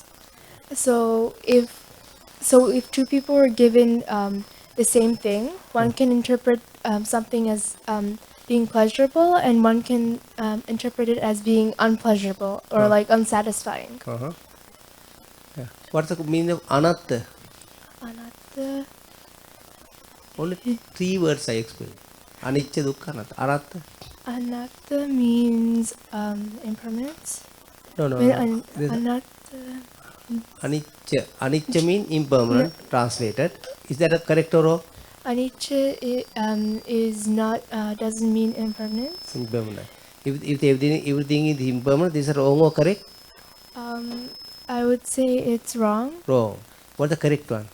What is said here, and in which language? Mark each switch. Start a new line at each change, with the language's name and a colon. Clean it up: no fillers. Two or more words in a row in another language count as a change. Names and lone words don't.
English: So if two people are given the same thing, one can interpret something as being pleasurable, and one can interpret it as being unpleasurable or like unsatisfying. Uh-huh. Yeah. What's the meaning of anatta? Anatta. Only 3 words I explain.
Pali: Anicca, dukkha, anatta. Anatta?
English: Anatta means impermanence. No. There's Anatta. anicca. Anicca means impermanent, translated. Is that a correct or wrong? Anicca is not doesn't mean impermanence. Impermanent. If everything is impermanent, this is wrong or correct? I would say it's wrong. Wrong. What's the correct one?